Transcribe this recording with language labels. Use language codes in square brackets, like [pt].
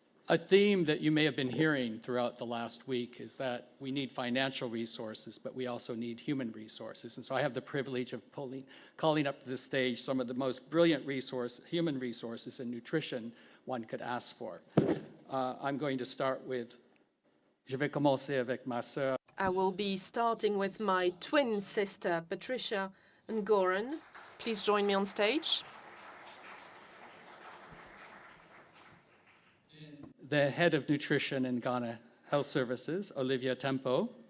[en] A theme that you may have been hearing throughout the last week is that we need financial resources, but we also need human resources. And so I have the privilege of calling up to the stage some of the most brilliant human resources in nutrition one could ask for. I'm going to start with, [fr] je vais commencer avec ma sœur. [en] I will be starting with my twin sister, Patricia Ngoran. Please join me on stage. The head of nutrition in Ghana Health Services, Olivia Tempo.